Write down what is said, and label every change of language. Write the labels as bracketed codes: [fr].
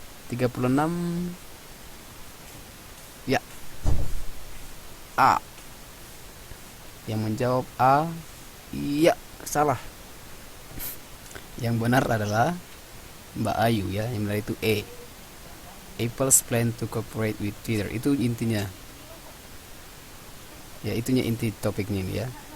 [id] 36. Ya, A. Yang menjawab A. Iya, salah. Yang benar adalah Mbak Ayu ya, yang benar itu E. [en] Apple's plan to cooperate with Twitter. [id] Itu intinya. Ya, itunya inti topiknya ini ya.